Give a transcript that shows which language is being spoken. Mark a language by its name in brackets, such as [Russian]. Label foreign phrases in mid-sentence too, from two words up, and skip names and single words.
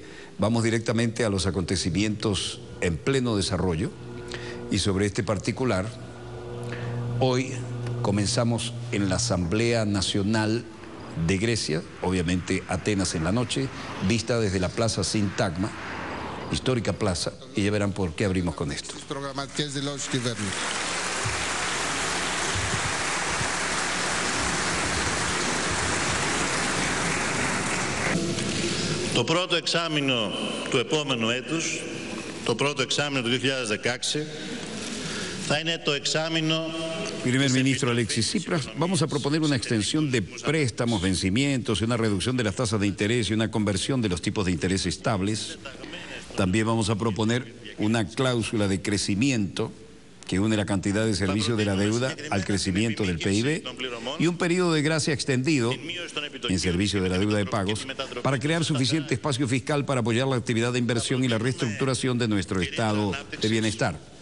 [Spanish] Vamos directamente a los acontecimientos en pleno desarrollo y sobre este particular, hoy comenzamos en la Asamblea Nacional de Grecia, obviamente Atenas en la noche, vista desde la Plaza Sintagma, histórica plaza, y ya verán por qué abrimos con esto. [Greek] Το πρώτο εξάμηνο του επόμενου έτους, το πρώτο εξάμηνο του 2016, θα είναι το εξάμηνο... [Spanish] Primer ministro Alexis Tsipras, vamos a proponer una extensión de préstamos, vencimientos, una reducción de las tasas de interés y una conversión de los tipos de interés estables. También vamos a proponer una cláusula de crecimiento que une la cantidad de servicio de la deuda al crecimiento del PIB y un periodo de gracia extendido en servicio de la deuda de pagos para crear suficiente espacio fiscal para apoyar la actividad de inversión y la reestructuración de nuestro estado de bienestar.